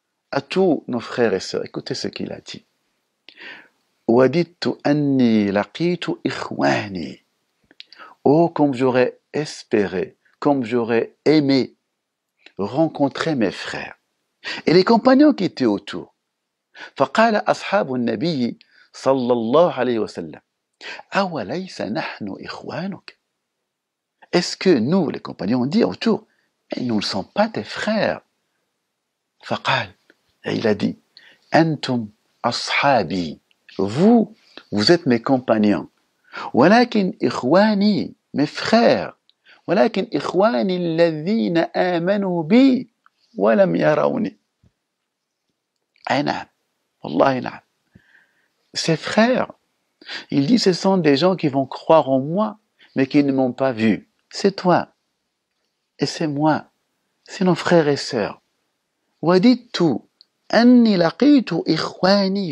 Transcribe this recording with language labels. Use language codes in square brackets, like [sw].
[fr] À tous nos frères et sœurs, écoutez ce qu'il a dit. [ar] وَدِدْتُ أَنِّي لَقِيتُ إِخْوَانِي. [fr] Oh, comme j'aurais espéré, comme j'aurais aimé rencontrer mes frères et les compagnons qui étaient autour. [ar] فقال أصحاب النبي صلى الله عليه وسلم أوليس نحن إخوانك. [fr] Est-ce que nous, les compagnons, on dit autour, mais nous ne sommes pas tes frères. [ar] فقال, [fr] et il a dit, [ar] أنتم أصحابي. [fr] Vous êtes mes compagnons. [ar] ولكن إخواني, [fr] mes frères. [ar] ولكن إخواني الذين آمنوا بي ولم يروني. أي نعم, والله نعم. [fr] Ses frères, il dit, ce sont des gens qui vont croire en moi, mais qui ne m'ont pas vu. C'est toi, et c'est moi, c'est nos frères et sœurs. [ar] وَدِدْتُ أَنِّي لَقِيتُ إِخْوَانِي.